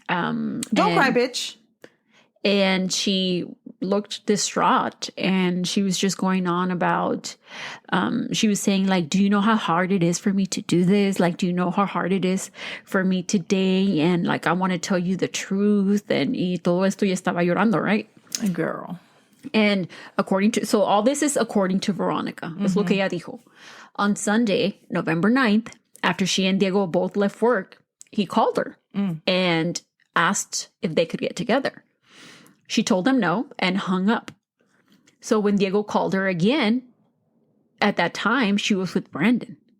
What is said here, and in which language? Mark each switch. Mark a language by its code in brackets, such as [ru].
[en] Don't cry, bitch. And she looked distraught, and she was just going on about, she was saying, do you know how hard it is for me to do this? Do you know how hard it is for me today? And I want to tell you the truth. [es] And y todo esto, y estaba llorando, right? [en] Girl. And so all this is according to Veronica. Mm-hmm. [es] Es lo que ella dijo. [en] On Sunday, November 9th, after she and Diego both left work, he called her and asked if they could get together. She told him no and hung up. So when Diego called her again, at that time, she was with Brandon.